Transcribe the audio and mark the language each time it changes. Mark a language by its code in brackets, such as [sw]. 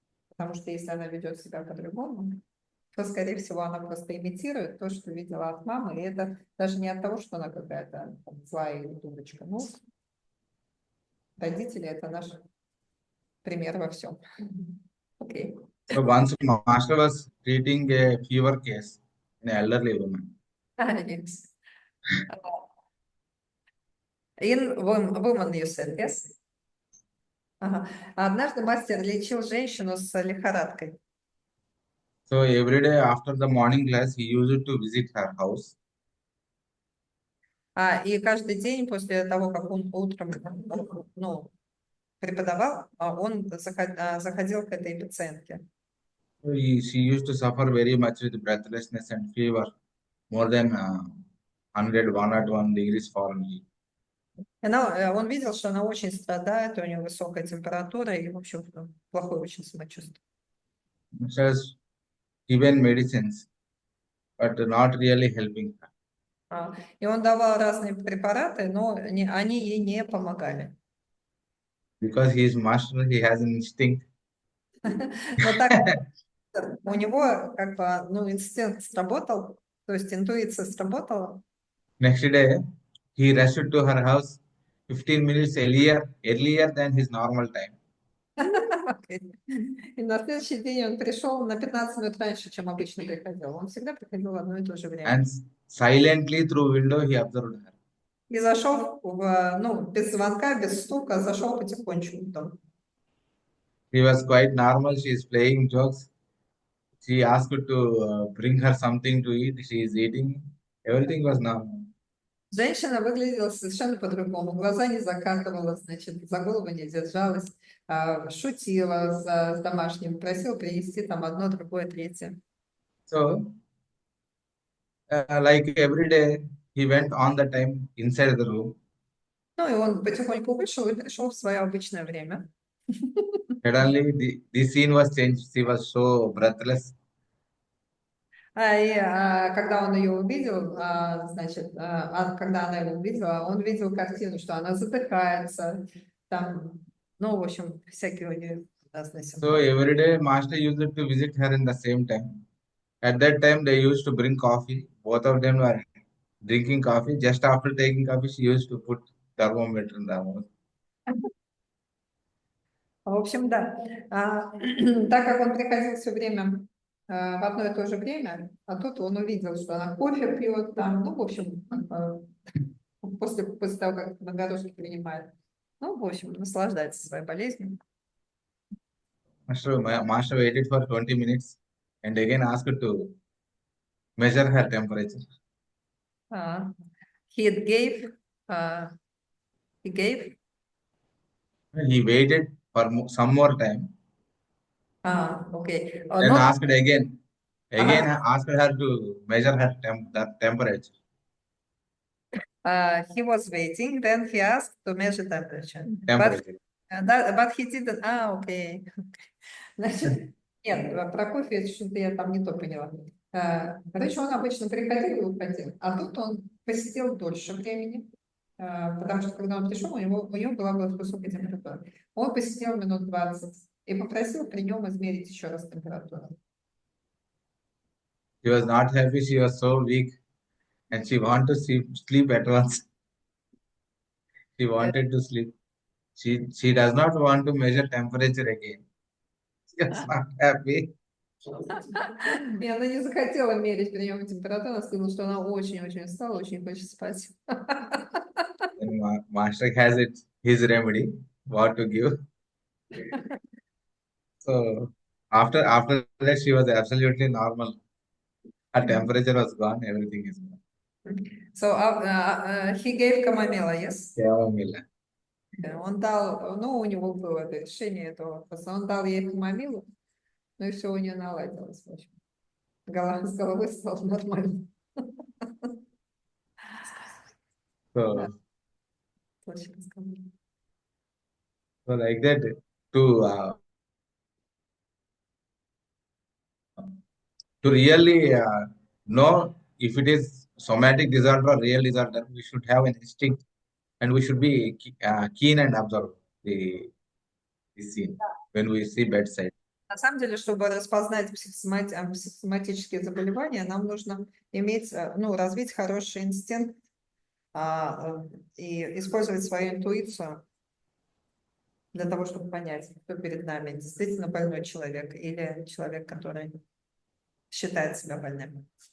[ru] Потому что если она ведет себя по-другому, то, скорее всего, она просто имитирует то, что видела от мамы. И это даже не от того, что она какая-то злая или дурочка. Ну, родители – это наш пример во всем. Окей. [en] So once master was treating a fever case in an elderly woman. Yes. In woman, you said, yes? [ru] Ага. Однажды мастер лечил женщину с лихорадкой. [en] So every day after the morning class, he used to visit her house. [ru] И каждый день после того, как он утром, ну, преподавал, он заходил к этой пациентке. [en] So she used to suffer very much with breathlessness and fever, more than 101 degrees Fahrenheit. [ru] Он видел, что она очень страдает, у нее высокая температура и, в общем, плохое очень самочувствие. [en] She has given medicines, but not really helping her. [ru] И он давал разные препараты, но они ей не помогали. [en] Because he is master, he has an instinct. [ru] Но так у него как бы, ну, инстинкт сработал, то есть интуиция сработала. [en] Next day, he rushed to her house 15 minutes earlier than his normal time. [ru] И на следующий день он пришел на 15 минут раньше, чем обычно приходил. Он всегда приходил в одно и то же время. [en] And silently through window, he observed her. [ru] И зашел, ну, без звонка, без стука, зашел потихонечку в дом. [en] She was quite normal. She is playing jokes. She asked to bring her something to eat. She is eating. Everything was normal. [ru] Женщина выглядела совершенно по-другому. Глаза не закатывала, значит, за голову не держалась, шутила с домашним, просила принести там одно, другое, третье. [en] So, like every day, he went on the time inside the room. [ru] Ну, и он потихоньку вышел и пришел в свое обычное время. [en] Suddenly, the scene was changed. She was so breathless. [ru] Когда он ее увидел, значит, когда она его увидела, он видел картину, что она задыхается, там, ну, в общем, всякие у нее разные [en] So [ru] симптомы. [en] every day, master used to visit her in the same time. At that time, they used to bring coffee. Both of them were drinking coffee. Just after taking coffee, she used to put thermometer in the mouth. [ru] В общем, да. Так как он приходил все время в одно и то же время, а тут он увидел, что она кофе пьет там, ну, в общем, после того, как на горошке принимает. Ну, в общем, наслаждается своей болезнью. [en] Master waited for 20 minutes and again asked to measure her temperature. He gave, he gave. He waited for some more time. Okay. Then asked again. Again [ru] Ага. [en] asked her to measure her temperature. He was waiting, then he asked to measure temperature. Temperature. But he didn't. [ru] Окей. Значит, нет, про кофе что-то я там не то поняла. Короче, он обычно приходил и уходил, а тут он посидел дольше времени, потому что когда он пришел, у него была высокая температура. Он посидел минут 20 и попросил при нем измерить еще раз температуру. [en] She was not happy. She was so weak and she wanted to sleep at once. She wanted to sleep. She does not want to measure temperature again. She was not happy. [ru] И она не захотела мерить при нем температуру, она сказала, что она очень-очень устала, очень хочет спать. [en] And master has his remedy, what to give. So after that, she was absolutely normal. Her temperature was gone, everything is gone. So he gave chamomile, yes? Chamomile. [ru] Он дал, ну, у него было это решение этого вопроса, он дал ей хамомилу, ну и все у нее наладилось, в общем. С головой стало нормально. Да, [en] So, [ru] точно сказала. [en] so like that, to really know if it is somatic disorder or real disorder, we should have an instinct and we should be keen and observe the scene when we see bedside. [ru] На самом деле, чтобы распознать психосоматические заболевания, нам нужно иметь, ну, развить хороший инстинкт и использовать свою интуицию для того, чтобы понять, кто перед нами, действительно больной человек или человек, который считает себя больным.